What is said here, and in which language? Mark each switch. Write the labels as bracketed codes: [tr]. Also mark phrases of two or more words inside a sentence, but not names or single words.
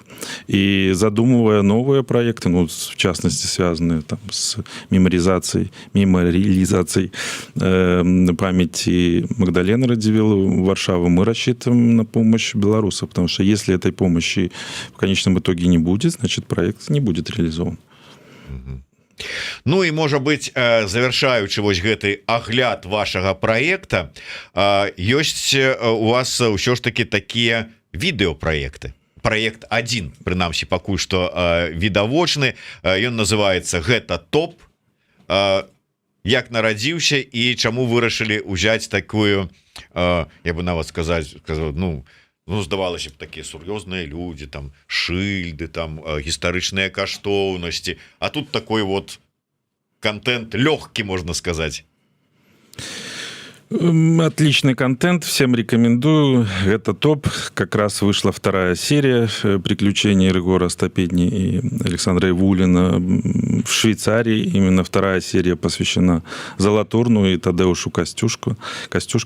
[ru] И задумывая новые проекты, ну, в частности, связанные там, с мемориализацией памяти Магдалены Радзивиллы в Варшаву, мы рассчитываем на помощь белорусов, потому что если этой помощи в конечном итоге не будет, значит, проект не будет реализован. [be] Ну і можа быть, завершаючы вось гэты агляд вашага проекта, ёсць у вас ўсё ж таки такія відэопраекты. Проект 1, прынамсі пакуль што відавочны, ён называется «Гэта топ». Як нарадзіўся і чаму вырашылі ўзяць такую, я бы нават сказаць, ну здавалася б, такія сур'ёзныя людзі, там шыльды, там гістарычныя каштоўнасці, а тут такой вот контент лёгкі, можна сказаць. [ru] Отличный контент, всем рекомендую. Это топ. Как раз вышла вторая серия приключений Рыгора Остапедни и Александра Ивулина в Швейцарии. Именно вторая серия посвящена Золотурну и Тадеушу Костюшко.